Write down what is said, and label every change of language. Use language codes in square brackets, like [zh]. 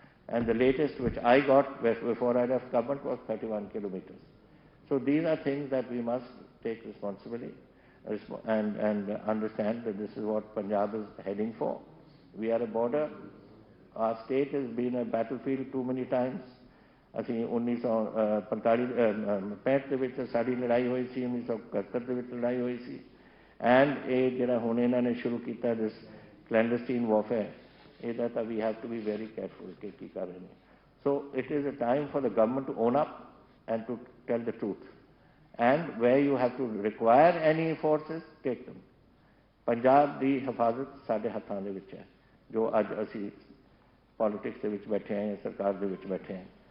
[en] And the latest which I got before I left government was 31 kilometers. So these are things that we must take responsibility and understand that this is what Punjab is heading for. We are a border. Our state has been a battlefield too many times. [pa] ਅਸੀਂ 1965 ਦੇ ਵਿੱਚ ਸਾਡੀ ਲੜਾਈ ਹੋਈ ਸੀ, 1971 ਦੇ ਵਿੱਚ ਲੜਾਈ ਹੋਈ ਸੀ. ਐਂਡ ਇਹ ਜਿਹੜਾ ਹੁਣ ਇਹਨਾਂ ਨੇ ਸ਼ੁਰੂ ਕੀਤਾ [en] this clandestine warfare, [pa] ਇਹਦਾ ਤਾਂ [en] we have to be very careful [pa] ਕਿ ਕੀ ਕਰ ਰਹੇ ਨੇ. [en] So it is a time for the government to own up and to tell the truth, and where you have to require any forces take them. [pa] Punjab ਦੀ ਹਿਫਾਜ਼ਤ ਸਾਡੇ ਹੱਥਾਂ ਦੇ ਵਿੱਚ ਹੈ. ਜੋ ਅੱਜ ਅਸੀਂ ਪੋਲਿਟਿਕਸ ਦੇ ਵਿੱਚ ਬੈਠੇ ਹਾਂ, ਸਰਕਾਰ ਦੇ ਵਿੱਚ ਬੈਠੇ ਹਾਂ.